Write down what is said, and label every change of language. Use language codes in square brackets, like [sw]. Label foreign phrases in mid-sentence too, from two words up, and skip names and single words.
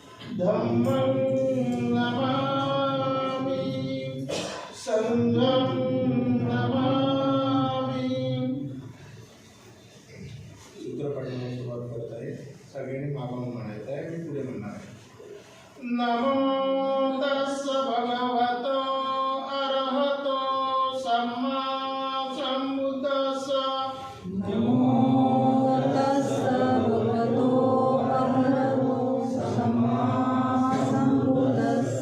[pi] धम्मं नमामि संघं नमामि। [mr] सूत्रपाठाने सुरुवात करत आहे, सगळ्यांनी मागून म्हणायचं आहे, मी पुढे म्हणणार आहे। [pi] नमो तस्स भगवतो अरहतो सम्मा संबुद्धस्स। नमो तस्स भगवतो अरहतो सम्मा संबुद्धस्स।